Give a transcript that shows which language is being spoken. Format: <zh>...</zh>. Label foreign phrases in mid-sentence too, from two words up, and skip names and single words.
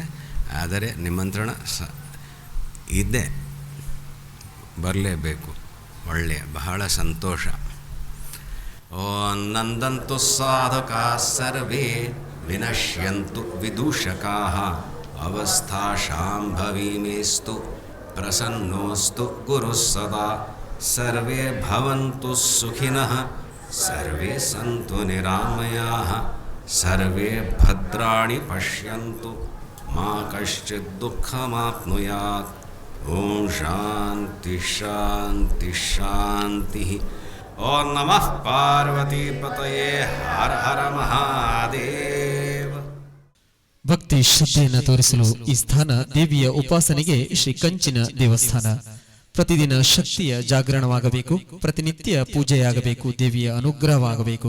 <kn>ಆದರೆ ನಿಮಂತ್ರಣ ಇದೆ, ಬರಲೇಬೇಕು. ಒಳ್ಳೆಯ ಬಹಳ ಸಂತೋಷ.</kn> <sa>ಓಂ ನಂದಂತು ಸಾಧಕಾ ಸರ್ವೇ ವಿನಶ್ಯಂತು ವಿದೂಷಕಾಃ ಅವಸ್ಥಾ ಶಾಂಭವೀಮೇಸ್ತು ಪ್ರಸನ್ನೋಸ್ತು ಗುರು ಸದಾ ಸರ್ವೇ ಭವಂತು ಸುಖಿನಃ ಸರ್ವೇ ಸಂತು ನಿರಾಮಯಾಃ ಸರ್ವೇ ಭದ್ರಾಣಿ ಪಶ್ಯಂತು ಮಾ ಕಶ್ಚಿತ್ ದುಃಖಮಾಪ್ನುಯಾತ್. ಓಂ ಶಾಂತಿ ಶಾಂತಿ ಶಾಂತಿ. ಓಂ ನಮಃ ಪಾರ್ವತೀಪತಯೇ. ಹರ ಹರ ಮಹಾದೇವ.</sa> <kn>ಭಕ್ತಿ ಶ್ರದ್ಧೆಯನ್ನು ತೋರಿಸಲು ಈ ಸ್ಥಾನ ದೇವಿಯ ಉಪಾಸನೆಗೆ ಶ್ರೀ ಕಂಚಿನ ದೇವಸ್ಥಾನ. ಪ್ರತಿದಿನ ಶಕ್ತಿಯ ಜಾಗರಣವಾಗಬೇಕು, ಪ್ರತಿನಿತ್ಯ ಪೂಜೆಯಾಗಬೇಕು, ದೇವಿಯ ಅನುಗ್ರಹವಾಗಬೇಕು.</kn>